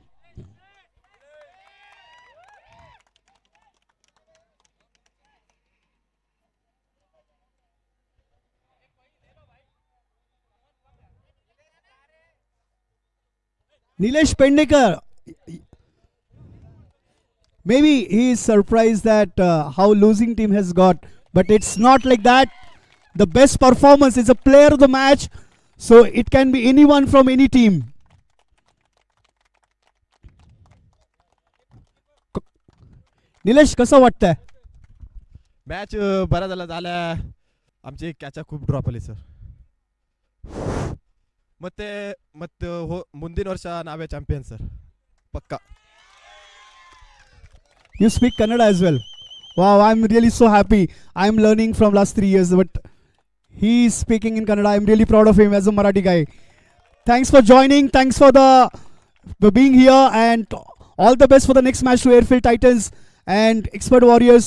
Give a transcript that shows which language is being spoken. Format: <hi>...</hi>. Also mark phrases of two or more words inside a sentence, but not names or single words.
<en>Nilesh Pendekar, maybe he is surprised that how losing team has got, but it's not like that. The best performance is a player of the match, so it can be anyone from any team.</en> <mr>Nilesh, कसं वाटतंय? मॅच बरा झाला. आमची ಕ್ಯಾಚ खूप</mr> <kn>ಡ್ರಾಪ್ ಅಲ್ಲಿ ಸರ್. ಮತ್ತೆ ಮುಂದಿನ ವರ್ಷ ನಾವೇ ಚಾಂಪಿಯನ್ ಸರ್, ಪಕ್ಕಾ.</kn> <en>You speak Kannada as well. Wow, I'm really so happy. I'm learning from last 3 years, but he is speaking in Kannada. I'm really proud of him as a Marathi guy. Thanks for joining. Thanks for being here, and all the best for the next match to Airfield Titans and Expert Warriors.</en>